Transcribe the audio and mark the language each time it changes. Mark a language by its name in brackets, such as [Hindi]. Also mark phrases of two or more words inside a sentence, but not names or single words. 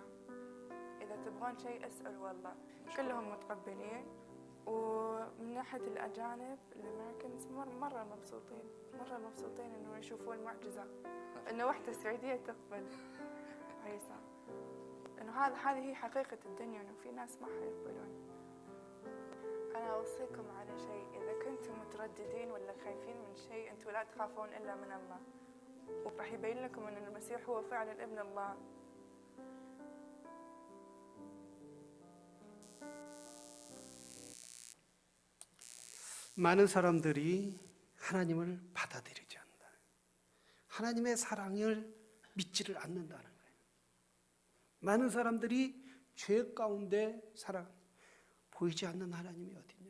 [Arabic] إذا تبغون شيء اسألوا الله. كلهم متقبلين، ومن ناحية الأجانب الأمريكانز مرة مبسوطين إنه يشوفون معجزة، إنه واحدة سعودية تقبل عيسى، إنه هذه هي حقيقة الدنيا، إنه في ناس ما حيقبلون. أنا أوصيكم على شيء إذا كنتم مترددين ولا خايفين من شيء أنتم لا تخافون إلا من الله، وراح يبين لكم أن المسيح هو فعلا ابن الله. [Korean] 많은 사람들이 하나님을 받아들이지 않는다. 하나님의 사랑을 믿지를 않는다는 거예요. 많은 사람들이 죄 가운데 살아 보이지 않는 하나님이 어디냐?